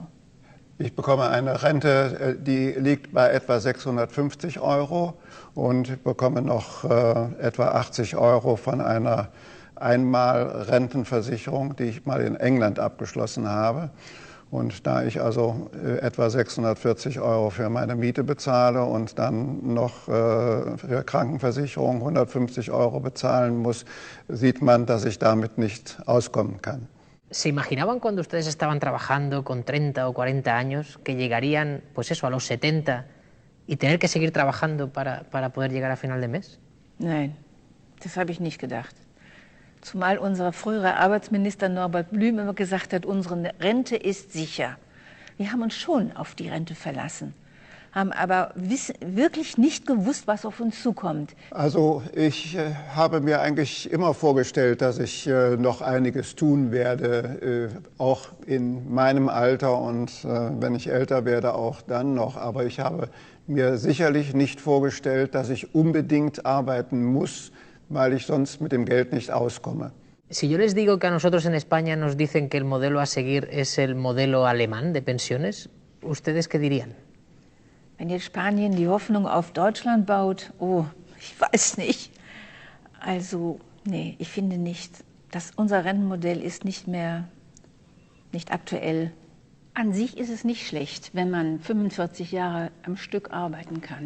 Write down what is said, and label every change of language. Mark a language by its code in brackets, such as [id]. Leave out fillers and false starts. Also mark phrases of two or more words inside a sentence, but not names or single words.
[de] Ich bekomme eine Rente, die liegt bei etwa 650 Euro und bekomme noch etwa 80 Euro von einer Einmal-Rentenversicherung, die ich mal in England abgeschlossen habe. Und da ich also etwa 640 Euro für meine Miete bezahle und dann noch für Krankenversicherung 150 Euro bezahlen muss, sieht man, dass ich damit nicht auskommen kann. [es] ¿Se imaginaban cuando ustedes estaban trabajando con 30 o 40 años que llegarían, pues eso, a los 70 y tener que seguir trabajando para poder llegar a final de mes? [de] Nein, das habe ich nicht gedacht. Zumal unser früherer Arbeitsminister Norbert Blüm immer gesagt hat, unsere Rente ist sicher. Wir haben uns schon auf die Rente verlassen, haben aber wirklich nicht gewusst, was auf uns zukommt. Also ich habe mir eigentlich immer vorgestellt, dass ich noch einiges tun werde, auch in meinem Alter und wenn ich älter werde, auch dann noch. Aber ich habe mir sicherlich nicht vorgestellt, dass ich unbedingt arbeiten muss, weil ich sonst mit dem Geld nicht auskomme. [es] Si yo les digo que a nosotros en España nos dicen que el modelo a seguir es el modelo alemán de pensiones, ¿ustedes qué dirían? [de] Wenn jetzt Spanien die Hoffnung auf Deutschland baut, oh, ich weiß nicht. Also, nee, ich finde nicht. Unser Rentenmodell ist nicht aktuell. An sich ist es nicht schlecht, wenn man 45 Jahre am Stück arbeiten kann.